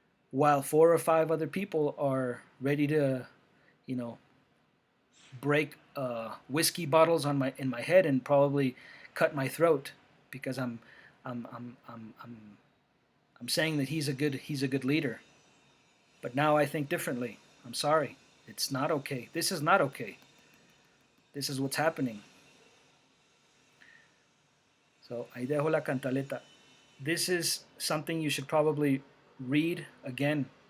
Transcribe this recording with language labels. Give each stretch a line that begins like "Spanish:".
English: while four or five other people are ready to, you know, break whiskey bottles in my head and probably cut my throat because I'm I'm I'm I'm, I'm saying that he's a good leader. But now I think differently. I'm sorry. It's not okay. This is not okay. This is what's happening.
Spanish: So, ahí dejo la cantaleta.
English: This is something you should probably read again.